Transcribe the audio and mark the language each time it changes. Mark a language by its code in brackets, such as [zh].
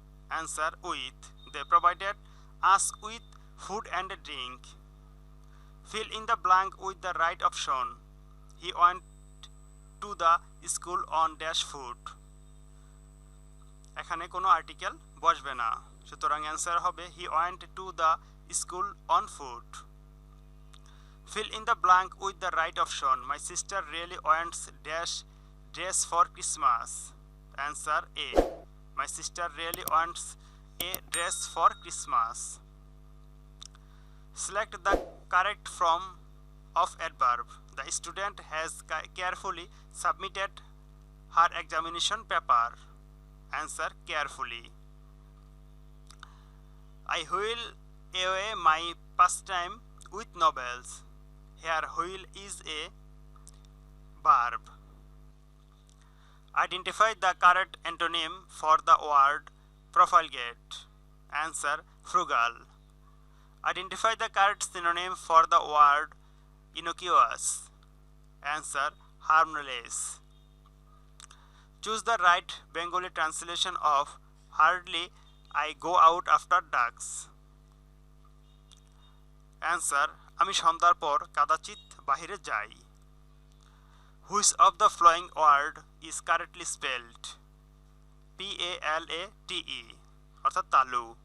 [en] Answer with. They provided us with food and a drink. Fill in the blank with the right option. He went to the school on dash food. [bn] এখানে কোনো article বসবে না, সুতরাং answer হবে [en] he went to the school on foot. Fill in the blank with the right option. My sister really wants dash dress for Christmas. Answer A. My sister really wants a dress for Christmas. Select the correct form of adverb. The student has carefully submitted her examination paper. Answer carefully. I while away my pastime with novels. Here while is a verb. Identify the correct antonym for the word profligate. Answer: frugal. Identify the correct synonym for the word innocuous. Answer: harmless. Choose the right Bengali translation of hardly I go out after dusk. [bn] Answer: আমি সন্ধ্যার পর কদাচিৎ বাহিরে যাই. [en] Which of the following word is correctly spelled? [bn] PALATE অর্থাৎ তালু.